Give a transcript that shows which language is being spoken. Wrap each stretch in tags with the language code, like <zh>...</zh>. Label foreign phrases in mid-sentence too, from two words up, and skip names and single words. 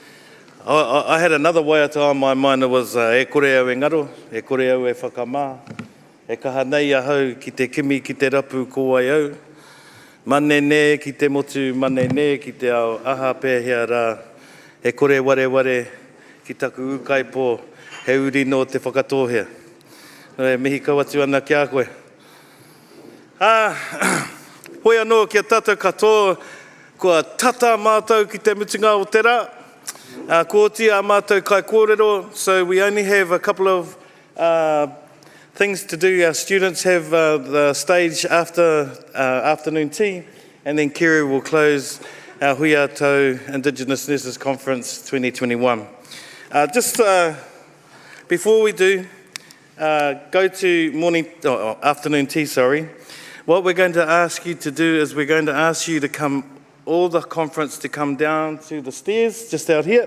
<en>I had another waiata on my mind. It was</en> <mi>e kore au e ngaro, e kore au e whakamā. E kaha nei ahau ki te kimi, ki te rapu ko ai au. Manene ki te motu, manene ki te ao aha pēhea rā. E kore ware ki taku ukai pō, he uri no te whakatohea. E mihi kawatu ana kia koe. Hoi anō kia tātou katoa, kua tata mātou ki te mutunga o te rā. Ko tia mātou kai kōrero,</mi> <en>so we only have a couple of things to do. Our students have the stage after afternoon tea, and then Kerry will close our Hui Tau Indigenous Nurses Conference 2021. Just before we do go to afternoon tea, what we're going to ask you to do is we're going to ask you to come, all the conference to come down to the stairs just out here.</en>